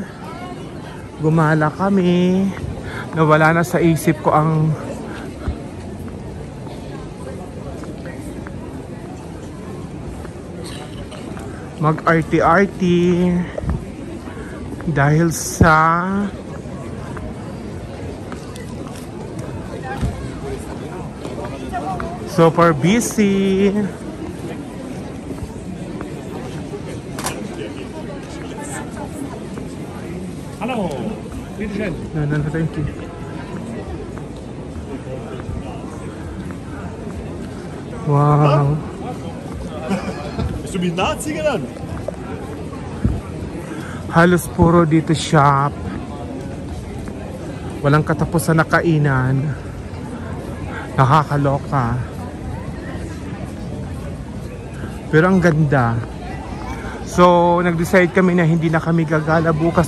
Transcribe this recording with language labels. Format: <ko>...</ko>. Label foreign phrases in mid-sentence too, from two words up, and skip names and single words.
<tl>Gumala kami. Nawala na sa isip ko ang mag-arty-arty dahil sa super busy. Hello.</tl> <en>No, thank you. Wow.</en> <de>Bist du mich Nazi genannt?</de> <tl>Halos puro dito shop. Walang katapusan na kainan. Nakakaloka. Pero ang ganda. So, nag-decide kami na hindi na kami gagala bukas.</tl>